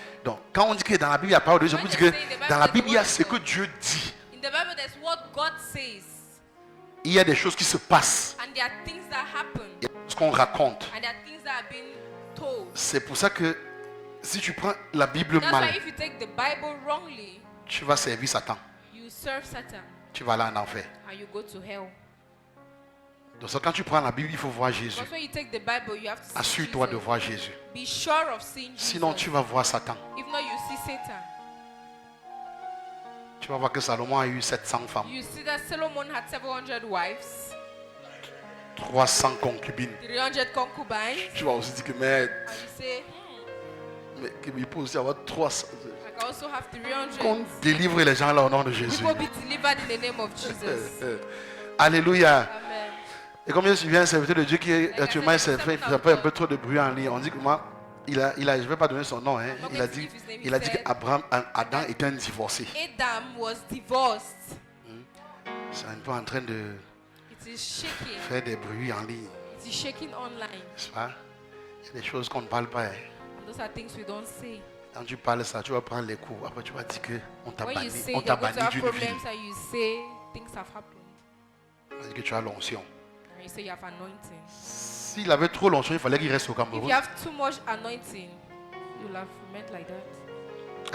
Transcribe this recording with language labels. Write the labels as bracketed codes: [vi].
[fr] Donc, quand on dit que dans la Bible, il y a la parole de Dieu, je vous dis que dans la Bible, il y a ce que Dieu dit. [en] In the Bible, there's what God says. [fr] Il y a des choses qui se passent. [en] And there are things that happen. [fr] Il y a des choses qu'on raconte. [en] And there are things that are being told. [fr] C'est pour ça que si tu prends la Bible [en] That's [fr] mal, [en] why if you take the Bible wrongly, [fr] tu vas servir Satan. [en] you serve Satan. [fr] Tu vas aller en enfer. [en] And you go to hell. [fr] Donc quand tu prends la Bible, il faut voir Jésus. [en] Because when you take the Bible, you have to see [fr] Assure-toi de [en] Jesus. [fr] voir Jésus. [en] Be sure of seeing Jesus. [fr] Sinon, tu vas voir Satan. [en] If not, you see Satan. [fr] Tu vas voir que Salomon a eu 700 femmes. [en] You see that Solomon had 700 wives, [fr] 300 concubines. [en] 300 concubines. [fr] Tu vas aussi dire que mais [en] And you say, [fr] mais il peut aussi avoir 300. [en] I can also have 300. [fr] Qu'on délivre les gens là au nom de Jésus. [en] People be delivered in the name of Jesus. [fr] Alléluia. [en] Amen. [fr] Et comme je suis un serviteur de Dieu qui actuellement il fait un peu trop de bruit en ligne. On dit que moi, je ne vais pas donner son nom. Hein. Il a dit qu'Adam était un divorcé. [en] Adam was divorced. [fr] C'est un peu en train de [en] It is shaking. [fr] faire des bruits en ligne. [en] It is shaking online. [fr] C'est pas? Il y a des choses qu'on ne parle pas. Hein. [en] And those are things we don't say. [fr] Quand tu parles ça, tu vas prendre les coups. Après, tu vas dire qu'on t'a [en] When [fr] banni, [en] you say [fr] on [en] you're [fr] t'a [en] going to [fr] banni [en] have [fr] d'une vie. [en] problems and you say things have happened. [fr] On dit que tu as l'onction. [en] And you say you have anointing. [fr] S'il avait trop l'onction, il fallait qu'il reste au [en] If [fr] Cameroun. [en] you have too much anointing, you'll have meant like that.